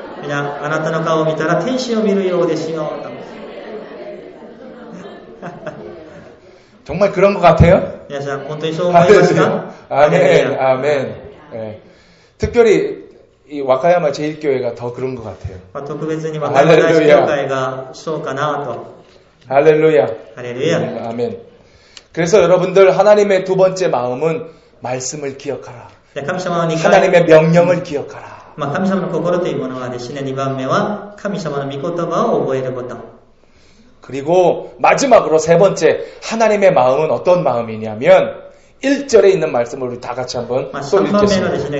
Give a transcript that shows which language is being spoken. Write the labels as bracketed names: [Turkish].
[Japanese] あなたの顔を見たら天使を見るようですよと。 [Korean] 정말 그런 것 같아요? [Japanese] 皆さん本当にそう思いますか? [Korean] 아멘, 아멘. 네. 특별히 이 와카야마 제1교회가 더 그런 것 같아요. [Japanese] 特別に若林教会がそうかなと. [Korean] 할렐루야. 할렐루야. 아멘. 그래서 여러분들 하나님의 두 번째 마음은 말씀을 기억하라. 하나님의 명령을 기억하라. [Japanese] 神様の心というものはですね、2番目は神様の御言葉を覚えること。 [Korean] 그리고 마지막으로 세 번째 하나님의 마음은 어떤 마음이냐면 1절에 있는 말씀을 우리 다 같이 한번 또 읽겠습니다.